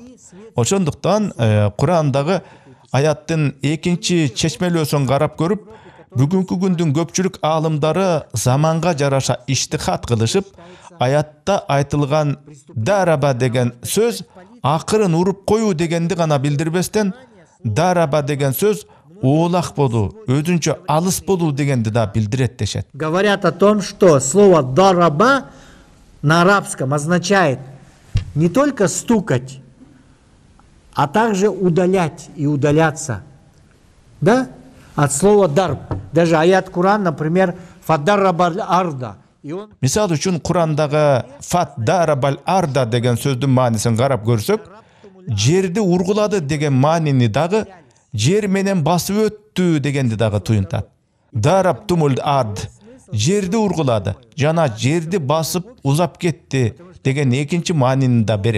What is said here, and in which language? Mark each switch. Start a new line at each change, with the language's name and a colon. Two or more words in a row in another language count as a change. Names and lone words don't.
Kyrgyz: Ошондуктан Курандагы аяттын экинчи чечмелөөсүн карап көрүп, бүгүнкү күндүн көпчүлүк аалымдары заманга жараша иштихат кылышып, аятта айтылган дараба деген сөз акырын уруп коюу дегенди гана билдирбестен, дараба деген сөз оолак болуу, өзүнчө алыс болуу дегенди да билдирет дешет.
Russian: Говорят о том, что слово «дараба» на арабском означает не только стукать, а также удалять и удаляться. Да? От слова «дарб». Даже аят Куран, например,
Arabic: «فضرب الأرض».
Kyrgyz: Мисал үчүн Курандагы
Arabic: «فضرب الأرض»
Kyrgyz: деген сөздүн маанисин карап көрсөк, жерди ургулады деген маанини дагы жер менен басып өттү дегенди дагы туюнтат.
Arabic: ضربتم الأرض,
Kyrgyz: жерди ургулады жана жерди басып узап кетти деген экинчи маанини да берет.